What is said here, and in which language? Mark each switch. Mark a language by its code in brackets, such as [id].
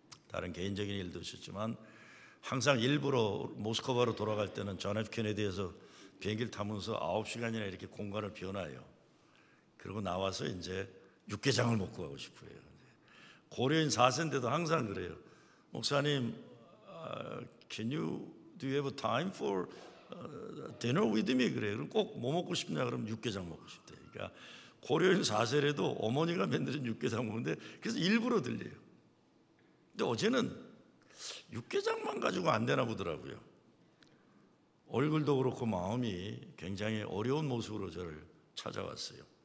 [ko] 다른 개인적인 일도 있었지만 항상 일부러 모스크바로 돌아갈 때는 존 F 케네디에서 비행기를 타면서 9시간이나 이렇게 공간을 비워놔요. 그리고 나와서 이제 육개장을 먹고 가고 싶어요. 고려인 4세인데도 항상 그래요. [en] 목사님, do you have time for dinner with me? [ko] 그래요. 그럼 꼭 뭐 먹고 싶냐? 그러면 육개장 먹고 싶대요. 그러니까 고려인 4세라도 어머니가 만드는 육개장 먹는데 그래서 일부러 들려요. 근데 어제는 육개장만 가지고 안 되나 보더라고요. 얼굴도 그렇고 마음이 굉장히 어려운 모습으로 저를 찾아왔어요.